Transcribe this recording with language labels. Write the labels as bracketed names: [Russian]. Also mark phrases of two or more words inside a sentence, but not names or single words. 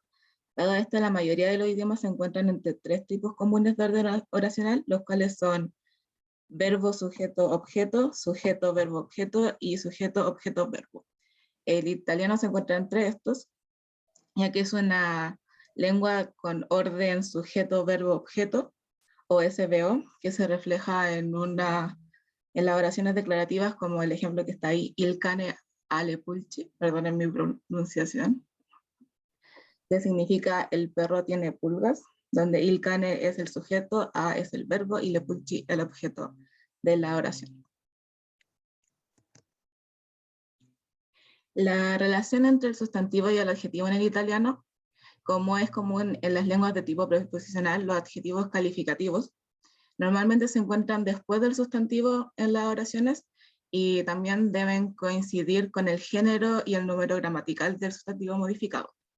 [Spanish] Dado esto, la mayoría de los idiomas se encuentran entre tres tipos comunes de orden oracional, los cuales son verbo, sujeto, objeto, sujeto, verbo, objeto y sujeto, objeto, verbo. El italiano se encuentra entre estos, ya que es una lengua con orden sujeto, verbo, objeto, o SVO, que se refleja en las oraciones declarativas, como el ejemplo que está ahí, [Italian] il cane ha le pulci, [Spanish] perdonen mi pronunciación, que significa el perro tiene pulgas, donde [Italian] il cane [Spanish] es el sujeto, a es el verbo y [Italian] le pulci [Spanish] el objeto de la oración. La relación entre el sustantivo y el adjetivo en el italiano, como es común en las lenguas de tipo preposicional, los adjetivos calificativos normalmente se encuentran después del sustantivo en las oraciones y también deben coincidir con el género y el número gramatical del sustantivo modificado.